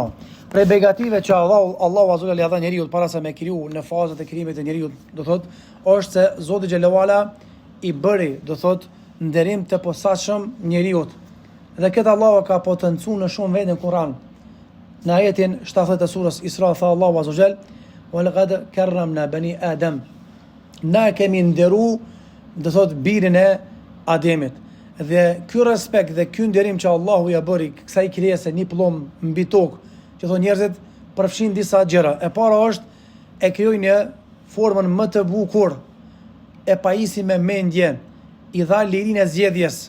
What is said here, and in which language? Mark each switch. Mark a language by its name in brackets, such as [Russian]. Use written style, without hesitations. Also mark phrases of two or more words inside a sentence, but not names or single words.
[Albanian] Prej begative që Allahu [Arabic] عز وجل [Albanian] ia dha njeriu para se me kriju në fazat e krijimit të njeriu, do thotë, është se Zoti [Arabic] جل وعلا [Albanian] i bëri, do thotë, nderim të posaçëm njeriu. Dhe këtë Allahu ka potencuar në shumë vende në Kur'an. Në ajetin 70 të surës Isra tha Allahu [Arabic] عز وجل, "ولقد كرمنا بني آدم." [Albanian] Na kemi nderu, do thot, birin e Ademit. Dhe ky respekt dhe ky nderim që Allahu ja bëri kësaj krijese një pllum mbi tokë, që thonë njerëzit përfshin disa gjëra. E para është e krijoi në formën më të bukur, e pajisi me mendje, i dha lirinë e zgjedhjes.